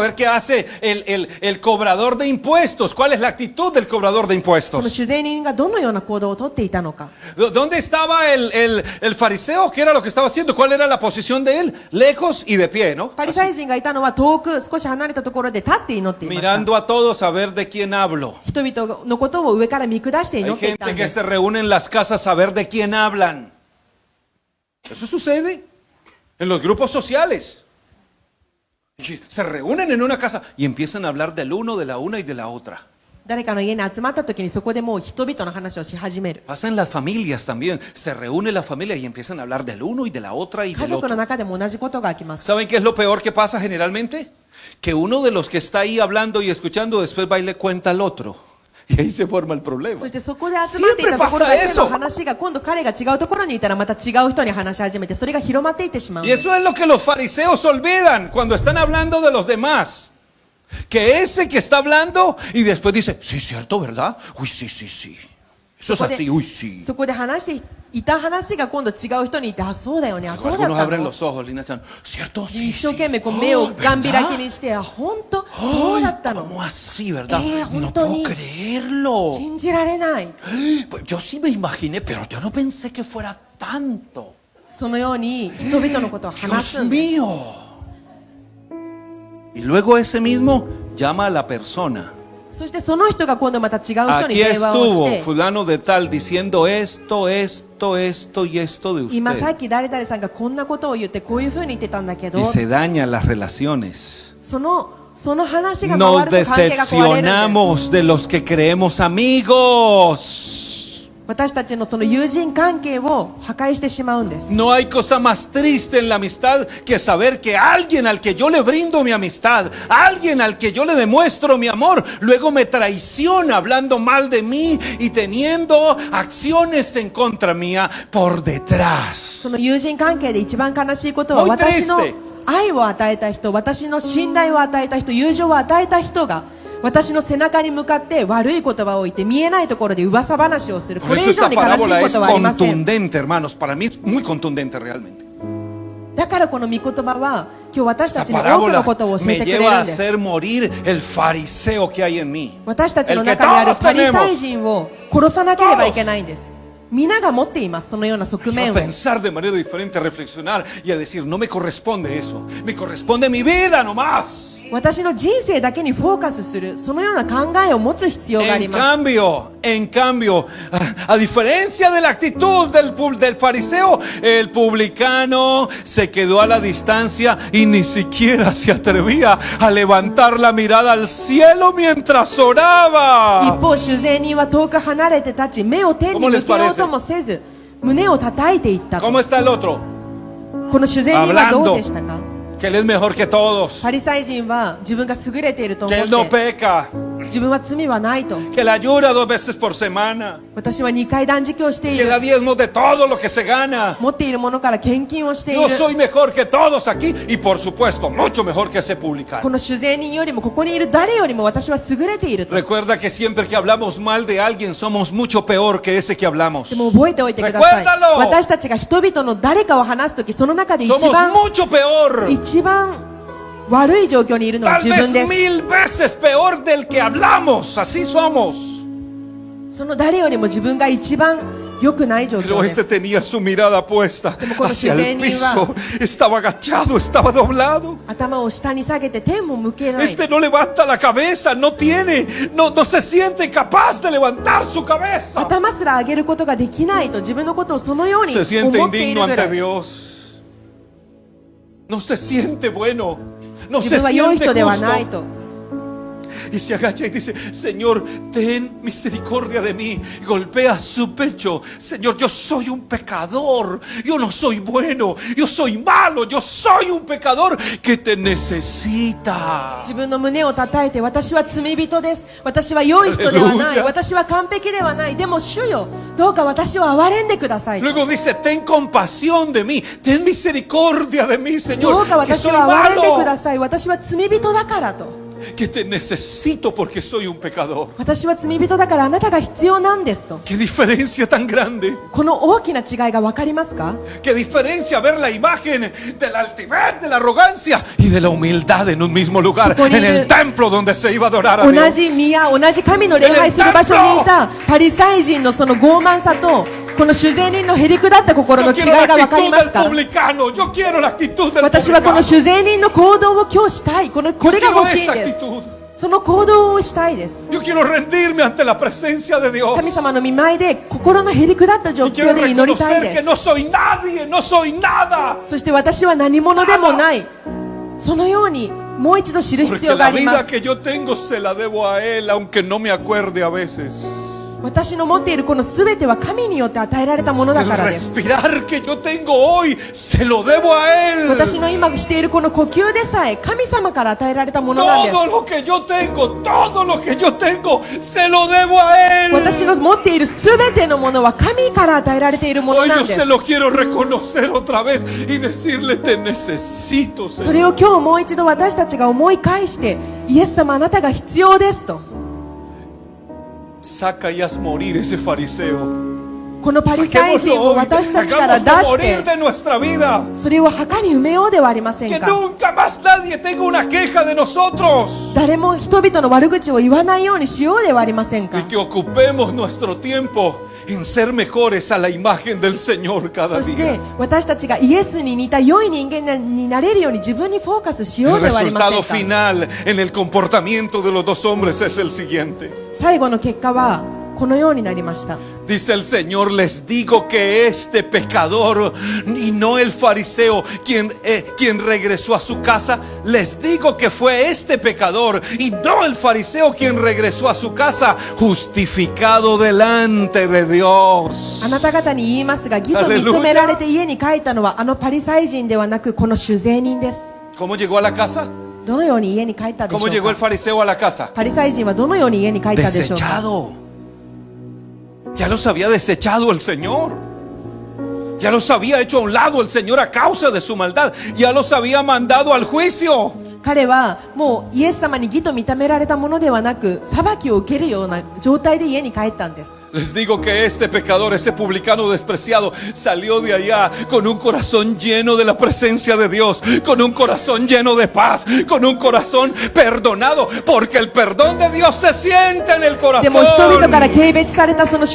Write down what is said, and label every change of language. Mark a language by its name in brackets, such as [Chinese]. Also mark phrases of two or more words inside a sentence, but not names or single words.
[Spanish] a ver qué hace el cobrador de impuestos. ¿Cuál es la actitud del cobrador de [Japanese] その [Spanish] impuestos? [Japanese] 主税人がどのような行動をとっていたのか。 [Spanish] ¿Dónde estaba el fariseo? ¿Qué era lo que estaba haciendo? ¿Cuál era la posición de él? Lejos y de pie, ¿no? [Japanese] パリサイ人がいたのは遠く少し離れたところで立って祈っていました。 [Spanish] Mirando a todos a ver de quién hablo. [Japanese] 人々のことを上から見下して祈 [Spanish] Hay [Japanese] っていた [Spanish] gente [Japanese] んで [Spanish] que [Japanese] す [Spanish] se。reúne en las casas a ver de quién hablan. Eso sucede en los grupos sociales. Y se reúnen en una casa y empiezan a hablar del uno, de la una y de la otra. [Japanese] 誰かの家に集まった時にそこでもう人々の話をし始める。 [Spanish] Pasa en las familias también. Se reúne la familia y empiezan a hablar del uno y de la otra y [Japanese] 家 [Spanish] del [Japanese] 族の [Spanish] otro. [Japanese] 中でも同じことが起きます。 [Spanish] ¿Saben qué es lo peor que pasa generalmente? Que uno de los que está ahí hablando y escuchando después va y le cuenta al otro. Y ahí se forma el problema. [Japanese] そしてそこで集まっていたところだけの話が今度彼が違うところにいたらまた違う人に話し始めてそれが広まっていってしまうん [Spanish] Y [Japanese] です [Spanish] eso es lo que los fariseos olvidan cuando están hablando de los demás. Que ese que está hablando y después dice, sí, cierto, ¿verdad? Uy, sí, sí, sí. Eso es así, uy, sí. [Japanese] そこで話していた話が今度違う人にいてあそうだよねあそうだっ [Spanish] Algunos [Japanese] た [Spanish] abren [Japanese] の [Spanish] los ojos, Lina Chan. ¿Cierto? Sí, [Japanese] 一生 [Spanish] sí. [Japanese] 懸命こう目を [Spanish] Oh, [Japanese] ガン開き [Spanish] ¿verdad? [Japanese] にしてあ本当そうだったの [Spanish] ¿Cómo así, verdad? No junto puedo ni- creerlo. [Japanese] 信じられない [Spanish] Pues yo sí me imaginé, pero yo no pensé que fuera tanto. [Japanese] そのように人々のことを話 [Spanish] Dios [Japanese] すんです [Spanish] mío. Y luego ese mismo llama a la persona. [Japanese] そしてその人が今度また違う人に [Spanish] Aquí [Japanese] 電話をし [Spanish] estuvo [Japanese] て [Spanish] fulano de tal diciendo esto, esto, esto y esto de [Japanese] 今さっ [Spanish] usted. [Japanese] き誰々さんがこんなことを言ってこういうふうに言ってたんだけど [Spanish] Y se dañan las relaciones. [Japanese] その話が [Spanish] Nos [Japanese] 回ると関係が壊れるんです [Spanish] decepcionamos de los que creemos amigos. [Japanese] 私たちのその友人関係を破壊してしまうんです [Spanish] No hay cosa más triste en la amistad que saber que alguien al que yo le brindo mi amistad, alguien al que yo le demuestro mi amor, luego me traiciona hablando mal de mí y teniendo acciones en contra mía por detrás. [Japanese] その友人関係で一番悲しいことは [Spanish] Muy [Japanese] 私の [Spanish] triste. [Japanese] 愛を与えた人私の信頼を与えた人友情を与えた人が私の背中に向かって悪い言葉を言って見えないところで噂話をする [Spanish] Por [Japanese] これ [Spanish] eso [Japanese] 以上 [Spanish] esta [Japanese] に悲しい [Spanish] parábola [Japanese] こ [Spanish] es [Japanese] とはありません [Spanish] contundente, hermanos. Para mí es muy contundente realmente. [Japanese] だからこの御言葉は今日私た [Spanish] Esta [Japanese] ちに多くの [Spanish] parábola [Japanese] ことを教え [Spanish] me [Japanese] てくれ [Spanish] lleva [Japanese] る [Spanish] a [Japanese] んです [Spanish] hacer morir el fariseo que hay en mí. [Japanese] 私たちの [Spanish] El que [Japanese] 中にある [Spanish] todos [Japanese] パリサイ [Spanish] tenemos. [Japanese] 人を殺さなければいけないんです皆が持っています、そのような側 [Spanish] A [Japanese] 面を。 [Spanish] pensar de manera diferente, a reflexionar y a decir, no me corresponde eso, me corresponde mi vida nomás. [Japanese] 私の人生だけにフォーカスする、そのような考えを持つ必要があり [Spanish] En [Japanese] ます。 [Spanish] cambio, a diferencia de la actitud del fariseo, el publicano se quedó a la distancia y ni siquiera se atrevía a levantar la mirada al cielo mientras [Japanese] 一 [Spanish] oraba. [Japanese] 方、主税人は遠く離れて立ち、目を天に向けようともせず、胸を叩いていったと。 [Spanish] ¿Cómo está el otro? [Japanese] この主税人はどうでしたか？ [Spanish] Que él es mejor que todos, [Japanese] パリサイ人は自分が優れていると [Spanish] que [Japanese] 思 [Spanish] él no [Japanese] って、 [Spanish] peca, [Japanese] 自分は罪はないと。 [Spanish] que él ayuda 2 veces por semana, [Japanese] 私は2回断食をしてい [Spanish] que [Japanese] る。 [Spanish] da diezmos de todo lo que se gana. [Japanese] 持っているものから献金をしてい [Spanish] Yo [Japanese] る。 [Spanish] soy mejor que todos aquí y por supuesto mucho mejor que ese [Japanese] こ [Spanish] publicano. [Japanese] の主税人よりもここにいる誰よりも私は優れていると。 [Spanish] Recuerda que siempre que hablamos mal de alguien somos mucho peor que ese que hablamos. [Japanese] でも覚えておいてください。 [Spanish] Recuérdalo. [Japanese] 私たちが人々の誰かを話すとき、その中で一 [Spanish] Somos [Japanese] 番 [Spanish] mucho peor. [Japanese] 一番悪い状況にいるのは [Spanish] Tal [Japanese] 自 [Spanish] vez [Japanese] 分です。 [Spanish] 1000 veces peor del que hablamos. Así somos. [Japanese] その誰よりも自分が一番良くない状 [Spanish] Pero [Japanese] 況で [Spanish] este [Japanese] す。 [Spanish] tenía su mirada puesta Como hacia el cuando piso. Estaba agachado, estaba doblado. [Japanese] 頭を下に下げて天も向けない。 [Spanish] Este no levanta la cabeza, no se siente capaz de levantar su cabeza. [Japanese] 頭すら上げることができないと自分のことをそのように [Spanish] Se siente [Japanese] 思っている [Spanish] indigno [Japanese] ぐら [Spanish] ante [Japanese] い。 [Spanish] Dios. No se siente bueno. No [Japanese] 自 [Spanish] se [Japanese] 分は良い [Spanish] siente [Japanese] 人ではない [Spanish] justo. [Japanese] と。 [Spanish] Y se agacha y dice, Señor, ten misericordia de mí. Golpea su pecho. Señor, yo soy un pecador. Yo no soy bueno. Yo soy malo. Yo soy un pecador que te necesita. [Japanese] 自分の胸を叩いて、私は罪人です。私は良い人ではない。 [Spanish] Aleluya. [Japanese] 私は完璧ではない。でも主よ、どうか私を憐れんでください。 [Spanish] Luego dice, ten compasión de mí. Ten misericordia de mí, [Japanese] どう [Spanish] Señor. [Japanese] か [Spanish] Que [Japanese] 私を [Spanish] soy [Japanese] 憐れんでくだ [Spanish] malo. [Japanese] さい。私は罪人だからと。 [Spanish] Que te necesito porque soy un pecador. [Japanese] 私は罪人だからあなたが必要なんですと。 [Spanish] Qué diferencia tan grande. [Japanese] この大きな違いが分かりますか？ [Spanish] Qué diferencia ver la imagen de la altivez, de la arrogancia y de la humildad en un mismo lugar, en el templo donde se iba a adorar a [Japanese] 同 [Spanish] Dios. [Japanese] じ宮、同じ神の礼拝する場所にいたパリサイ人のその傲慢さと、この主税人のへりくだった心の [Spanish] Yo [Japanese] 違い [Spanish] quiero [Japanese] が [Spanish] la [Japanese] 分かり [Spanish] actitud [Japanese] ます [Spanish] del [Japanese] か？ [Spanish] publicano. Yo quiero la actitud del [Japanese] 私はこの [Spanish] publicano. [Japanese] 主税人の行動を今日したい。これ [Spanish] Yo [Japanese] が [Spanish] quiero [Japanese] 欲しいん [Spanish] esa [Japanese] です。 [Spanish] actitud. [Japanese] その行動をしたいです。 [Spanish] Yo quiero rendirme ante la presencia de Dios. [Japanese] 神様の御前で心のへりくだった状 [Spanish] Y quiero [Japanese] 況で祈りたい [Spanish] reconocer [Japanese] で [Spanish] que [Japanese] す。 [Spanish] no soy nadie, no soy nada. [Japanese] そして私は何者でもない。そのようにもう一度知る必 [Spanish] Porque [Japanese] 要があ [Spanish] la [Japanese] りま [Spanish] vida [Japanese] す。 [Spanish] que yo tengo se la debo a Él, aunque no me acuerde a veces. [Japanese] 私の持っているこの全ては神によって与えられたものだ [Spanish] El [Japanese] からです。 [Spanish] respirar que yo tengo hoy se lo debo a Él. [Japanese] 私の今しているこの呼吸でさえ神様から与えられたものなんです。 [Spanish] Todo lo que yo tengo, todo lo que yo tengo, se lo debo a Él. [Japanese] 私の持っている全てのものは神から与えられているもの [Spanish] Hoy [Japanese] なん [Spanish] yo [Japanese] です [Spanish] se。lo quiero reconocer otra vez y decirle, te necesito, [Japanese] それ [Spanish] Señor. [Japanese] を今日もう一度私たちが思い返して、イエス様あなたが必要ですと。 [Spanish] Saca y haz morir ese fariseo. [Japanese] このパリサイ人 [Spanish] Saquémoslo [Japanese] を [Spanish] hoy. [Japanese] 私たちから出 [Spanish] Hagámoslo [Japanese] し [Spanish] morir [Japanese] て、 [Spanish] de nuestra vida. [Japanese] それを墓に埋めようではありません [Spanish] Que [Japanese] か。 [Spanish] nunca más nadie tenga una queja de nosotros. [Japanese] 誰も人々の悪口を言わないようにしようではありませんか [Spanish] Y。que ocupemos nuestro tiempo en ser mejores a la imagen del Señor cada [Japanese] そし [Spanish] día. [Japanese] て私たちがイエスに似た良い人間になれるように自分にフォーカスしよう [Spanish] El [Japanese] ではありま [Spanish] resultado [Japanese] せんか。 [Spanish] final en el comportamiento de los dos hombres es el siguiente. [Japanese] 最後の結果はこのようになりました。 [Spanish] Dice el Señor, les digo que este pecador y no el fariseo quien regresó a su casa, les digo que fue este pecador y no el fariseo quien regresó a su casa, justificado delante de Dios. [Japanese] あなた方に言いますが、義と認められて家に帰ったのはあのパリサイ人ではなくこの主税人です。 [Spanish] ¿Cómo llegó a la casa? [Japanese] どのように家に帰ったでしょ [Spanish] ¿Cómo [Japanese] う [Spanish] llegó el [Japanese] か。 [Spanish] fariseo a la casa? [Japanese] パリサイ人はどのように家に帰ったでしょうか。 [Spanish] Desechado. Ya los había desechado el Señor. Ya los había hecho a un lado el Señor a causa de su maldad. Ya los había mandado al juicio. [Japanese] 彼はもうイエス様に義と認められたものではなく裁きを受けるような状態で家に帰ったんです。 [Spanish] Les digo que este pecador, ese publicano despreciado, salió de allá con un corazón lleno de la presencia de Dios, con un corazón lleno de paz, con un corazón perdonado, porque el perdón de Dios se siente en el